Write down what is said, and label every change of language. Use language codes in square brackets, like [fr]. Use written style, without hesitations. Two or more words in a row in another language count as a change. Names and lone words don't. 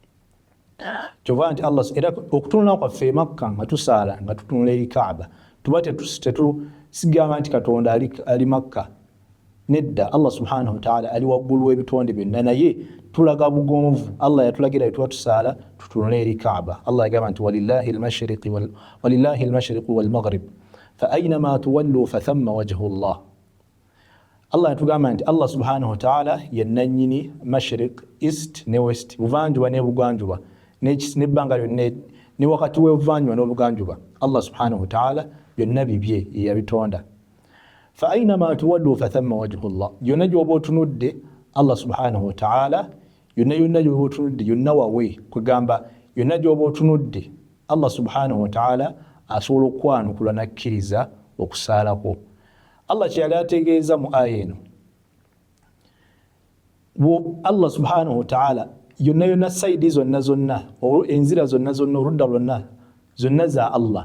[lg] Kyova nti Allah era okutunula kwaffe e Makka nga tusaala nga tutunula eri Kaaba tuba tetusigamba nti Katonda ali Makka. Nedda, [ar] الله سبحانه وتعالى [lg] ali waggulu w'ebitonde byonna, naye tulaga bugonvu. Allah yatulagira tuba tusaala tutunule eri Kaaba. Allah yagamba nti [ar] ولله المشرق والمغرب فأينما تولوا فثم وجه الله. [lg] Allah yatugamba nti [ar] الله سبحانه وتعالى [lg] yennannyini mashriq, east ne west, buvanjuba ne bugwanjuba, n'ebbanga lyonna ne wakati w'obuvanjuba n'obuganjuba. [ar] الله سبحانه وتعالى [lg] byonna bibye yabitonda. [ar] فأينما تولوا فثم وجه الله. [lg] Yonna gy'oba otunudde [ar] الله سبحانه وتعالى, [lg] yonna gy'oba otunudde, yonna wawe kugamba yonna gy'oba otunudde [ar] الله سبحانه وتعالى [lg] asobola okwanukula nakkiriza okusaalako. Allah kyeyali ategeeza mu aya eno, [ar] الله سبحانه وتعالى [lg] yonna saidi zonna enzira zonna oludda lwonna zonna za Allah.